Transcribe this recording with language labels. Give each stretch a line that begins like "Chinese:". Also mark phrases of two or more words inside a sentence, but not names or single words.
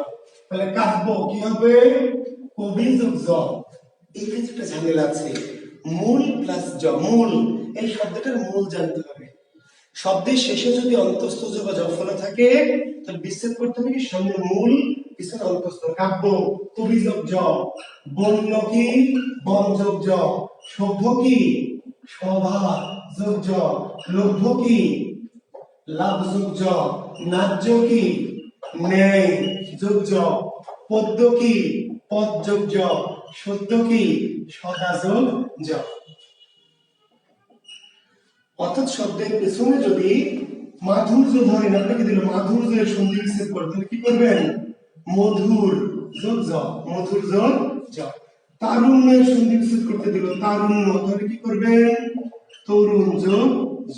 Bangla: তাহলে কাব্য কি হবে কবি যোগ জ। এখানে একটা ঝামেলা আছে, মূল প্লাস জ, মূল, এই শব্দটার মূল জানতে হবে। শব্দের শেষে যদি অন্তস্থ জ বা জফলা থাকে তাহলে বিচ্ছেদ করতে হবে কি, সামনে মূল পিছনে অন্তস্থ। কাব্য কবি যোগ জ, বন্য কি বন যোগ জ, সভ্য কি সভা যোগ জ, লভ্য কি লাভ যোগ জ, ন্যায্য কি ন্যায় যোগ জ, পদ্য কি পদ যোগ জ, সত্য কি সদা যোগ জ। অর্থাৎ শব্দের পেছনে যদি মাধুর্য ধরেন, আপনাকে দিল মাধুর্যের সন্ধি বিচ্ছেদ করে, তাহলে কি করবেন মধুর যোগ জ, মধুর যোগ জ। তারুণ্যের সন্ধি বিচ্ছেদ করতে দিল তারুণ্য, তাহলে কি করবেন তরুণ যোগ জ।